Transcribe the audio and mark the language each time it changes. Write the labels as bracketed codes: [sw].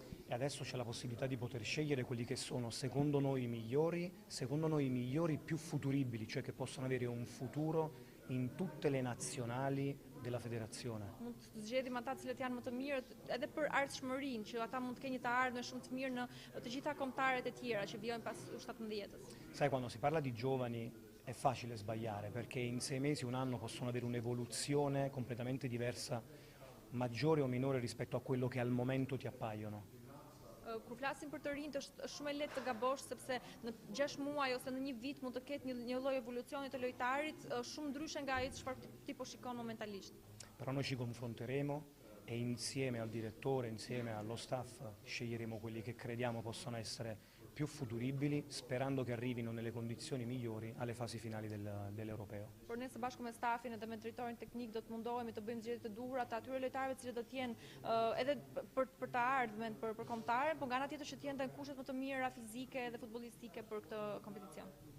[it] e adesso c'è la possibilità di poter scegliere quelli che sono secondo noi i migliori più futuribili, cioè che possono avere un futuro in tutte le nazionali della federazione. [sq] Mund të zgjedhim ata të cilët janë më të mirët edhe për ardhshmërinë, që ata mund të kenë një të ardhmë shumë të mirë në të gjitha kombëtarët e tjera që vijojnë pas U17-s. [it] Sai, quando si parla di giovani è facile sbagliare, perché in 6 mesi, un anno possono avere un'evoluzione completamente diversa, maggiore o minore rispetto a quello che al momento ti appaiono. [sq] Kur flasim për të rinjt është shumë e lehtë të gabosh, sepse në 6 muaj ose në një vit mund të ketë një lloj evolucioni të lojtarit shumë ndryshe nga ai çfarë ti po shikon momentalisht. [it] Però noi ci confronteremo e insieme al direttore, insieme allo staff, sceglieremo quelli che crediamo possano essere più futuribili, sperando che arrivino nelle condizioni migliori alle fasi finali dell'Europeo. [sq] Por ne së bashku me stafin edhe me drejtorin teknik do të mundohemi të bëjmë zgjedhje të duhura të atyre lojtarëve që do të jenë edhe për të ardhmen, për kombëtarën, por nga ana tjetër që të jenë në kushtet më të mira fizike dhe futbollistike për këtë kompeticion.